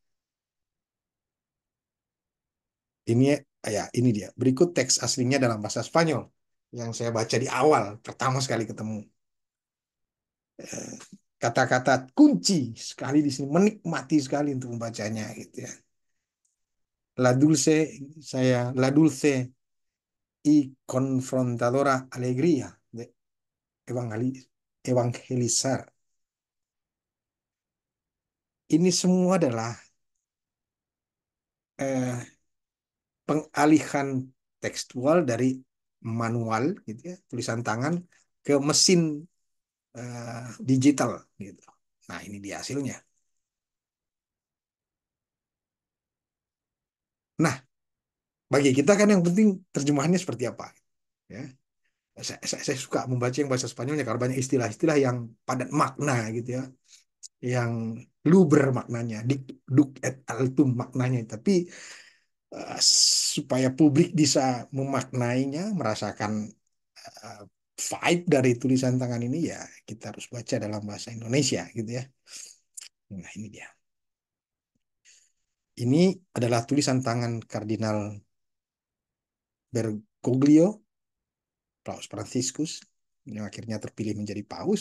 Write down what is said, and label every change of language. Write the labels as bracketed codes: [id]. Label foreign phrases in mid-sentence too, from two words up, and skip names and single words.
[id] Ini ya ini dia. Berikut teks aslinya dalam bahasa Spanyol yang saya baca di awal pertama sekali ketemu. Eh, Kata-kata kunci sekali di sini, menikmati sekali untuk membacanya gitu ya. [es] La dulce la dulce y confrontadora alegría de evangelizar. [id] Ini semua adalah eh, pengalihan tekstual dari manual gitu ya, tulisan tangan ke mesin digital gitu. Nah, ini dia hasilnya. Nah, bagi kita kan yang penting terjemahannya seperti apa ya. Saya suka membaca yang bahasa Spanyolnya karena banyak istilah-istilah yang padat makna gitu ya, yang luber maknanya, [la] duk et altum [id] maknanya, tapi supaya publik bisa memaknainya, merasakan uh, vibe dari tulisan tangan ini ya kita harus baca dalam bahasa Indonesia gitu ya. Nah, ini dia. Ini adalah tulisan tangan Kardinal Bergoglio, Paus Franciscus, yang akhirnya terpilih menjadi paus.